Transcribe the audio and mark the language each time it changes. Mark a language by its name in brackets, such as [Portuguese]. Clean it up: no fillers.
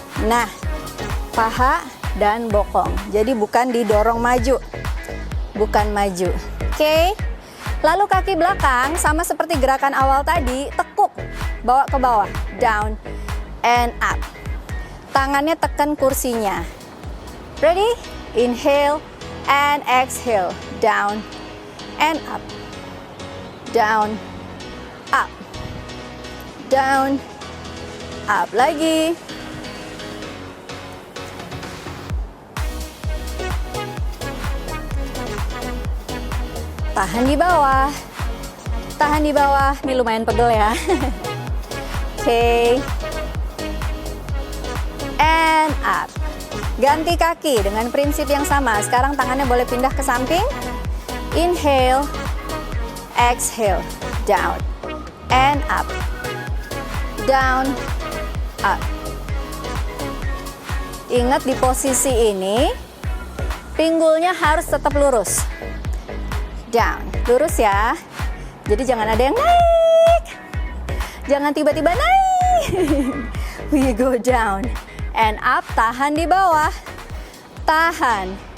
[Indonesian] Nah, paha dan bokong. Jadi bukan didorong maju, bukan maju. Oke. Lalu kaki belakang sama seperti gerakan awal tadi, tekuk, bawa ke bawah, [English] down and up. [Indonesian] Tangannya tekan kursinya. [English] Ready? Inhale and exhale, down and up, down, up, down, up. [Indonesian] Lagi. Tahan di bawah. Tahan di bawah. Ini lumayan pegel ya. Oke. [English] and up. [Indonesian] Ganti kaki dengan prinsip yang sama. Sekarang tangannya boleh pindah ke samping. [English] Inhale, exhale, down, and up, down, up. [Indonesian] Ingat di posisi ini, pinggulnya harus tetap lurus. [English] Down, [Indonesian] lurus ya. Jadi jangan ada yang naik. Jangan tiba-tiba naik. [English] We go down and up, [Indonesian] tahan di bawah. Tahan.